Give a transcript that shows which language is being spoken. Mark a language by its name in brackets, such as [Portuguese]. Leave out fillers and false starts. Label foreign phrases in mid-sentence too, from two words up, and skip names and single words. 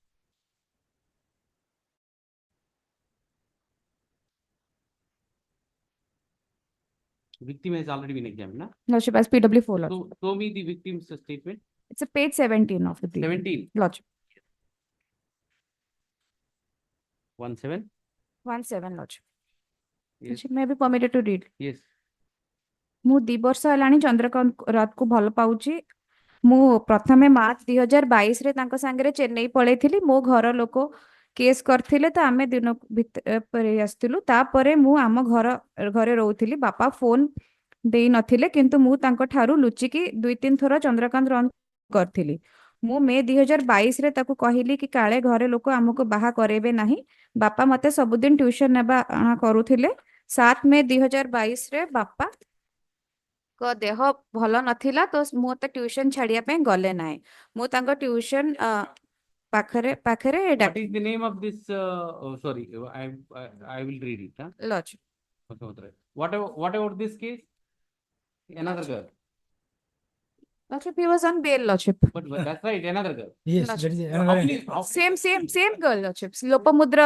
[English] Victim has already been examined, na? Lordship, as PW4, Lordship. So, show me the victim's statement. It's a page 17 of the brief. 17. Lordship. 17. 17, Lordship. Yes. Lordship, may I be permitted to read? Yes. [Odia] ମୁଁ 2 ବର୍ଷ ହେଲାଣି ଚନ୍ଦ୍ରକାନ୍ତ ରାଉତକୁ ଭଲ ପାଉଛି। ମୁଁ ପ୍ରଥମେ ମାର୍ଚ୍ଚ 2022 ରେ ତାଙ୍କ ସାଙ୍ଗରେ ଚେନ୍ନାଇ ପଳେଇଥିଲି। ମୋ ଘର ଲୋକ କେସ୍ କରିଥିଲେ ତ ଆମେ ଦିନ ଭିତରେ ଆସିଥିଲୁ। ତାପରେ ମୁଁ ଆମ ଘରେ ରହୁଥିଲି। ବାପା ଫୋନ ଦେଇ ନଥିଲେ କିନ୍ତୁ ମୁଁ ତାଙ୍କ ଠାରୁ ଲୁଚିକି 2-3 ଥର ଚନ୍ଦ୍ରକାନ୍ତ ରାଉତ କରିଥିଲି। ମୁଁ ମେ 2022 ରେ ତାକୁ କହିଲି କି କାଳେ ଘରେ ଲୋକ ଆମକୁ ବାହା କରେଇବେ ନାହିଁ। ବାପା ମତେ ସବୁଦିନ ଟ୍ୟୁସନ ନେବା ଆଣା କରୁଥିଲେ। 7 ମେ 2022 ରେ ବାପା କ ଦେହ ଭଲ ନଥିଲା ତ ମୁଁ ମତେ ଟ୍ୟୁସନ ଛାଡିବା ପାଇଁ ଗଲେ ନାହିଁ। ମୁଁ ତାଙ୍କ ଟ୍ୟୁସନ ପାଖରେ [English] What is the name of this? Oh, sorry, I will read it. Huh? Lodge. Okay, what about this case? Another girl. Lordship, he was on bail, Lordship. But that's right, another girl. Yes, Lordship. that is How another. many- how- Same girl, Lordship. Lopamudra